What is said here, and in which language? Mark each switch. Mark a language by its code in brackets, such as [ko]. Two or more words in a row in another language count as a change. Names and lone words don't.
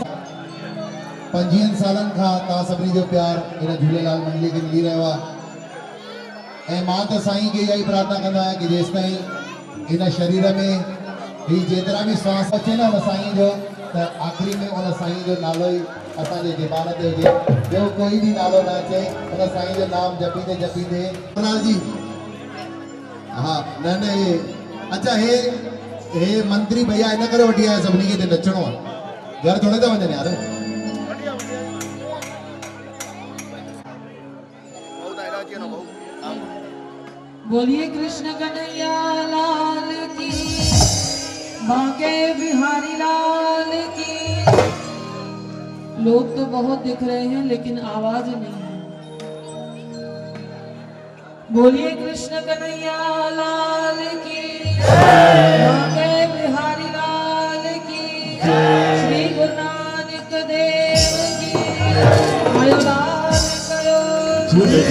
[sd] 25 सालनि खां तव्हां सभिनी जो प्यार इन झूलेलाल मंडली खे मिली रहियो आहे। ऐं मां त साईं खे इहा ई प्रार्थना कंदो आहियां कि जेसि ताईं इन शरीर में ही जेतिरा बि सांस अचे न उन साईं जो त आख़िरी में उन साईं जो नालो ई असांजे ज़बान ते हुजे। ॿियो कोई बि नालो न अचे। उन साईं जो नाम जपींदे जपींदे लाल जी हा न न हे अच्छा हे मंत्री भैया इन करे वठी आया सभिनी खे हिते नचणो आहे। घर थोड़े था वञनि यार। [hi] बोलिए कृष्ण कन्हैया लाल की, बांके बिहारी लाल की। लोग तो बहुत दिख रहे हैं लेकिन आवाज नहीं है। बोलिए कृष्ण कन्हैया लाल की, बांके बिहारी लाल की। श्री गुरु नानक देव की आयो लाल करो।